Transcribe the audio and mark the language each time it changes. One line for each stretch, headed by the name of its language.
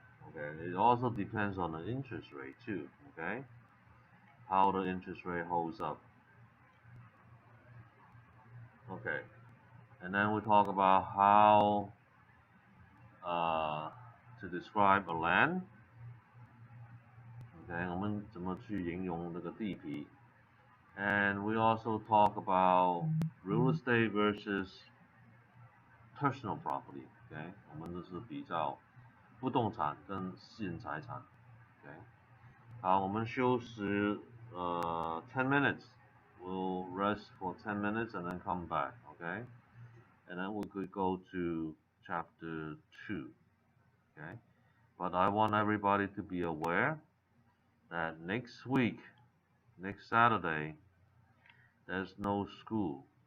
English: Okay, it also depends on the interest rate too. Okay, how the interest rate holds up. Okay, and then we talk about how to describe a land.
Chinese: Okay, 我们怎么去形容这个地皮。
English: And we also talk about real estate versus personal property. Okay,
Chinese: 我们这是比较不动产跟私人财产。 OK， 好，我们休息10 minutes.
English: We'll rest for 10 minutes and then come back. Okay, and then we could go to chapter 2. Okay, but I want everybody to be aware that next week, next Saturday, there's no school.